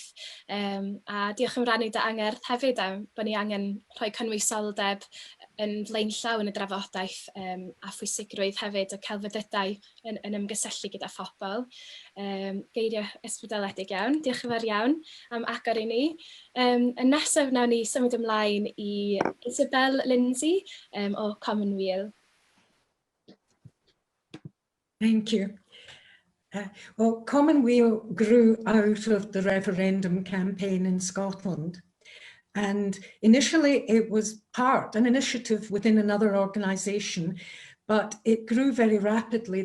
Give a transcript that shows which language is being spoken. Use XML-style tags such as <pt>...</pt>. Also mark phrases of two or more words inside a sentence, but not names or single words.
<cy>A diolch am rannu dy angerdd hefyd am bod ni angen rhoi cynwysoldeb yn flaenllaw yn y drafodaeth a phwysigrwydd hefyd o celfyddydau yn ymgysylltu gyda phobl. Geiriau ysbrydoledig iawn. Diolch yn fawr iawn am agor i ni. Yn nesaf wnawn ni symud ymlaen i Isabel Lindsay o Commonweal.</cy> <en>Thank you. Well, Commonweal grew out of the referendum campaign in Scotland. And initially it was an initiative within another organisation, but it grew very rapidly.</en>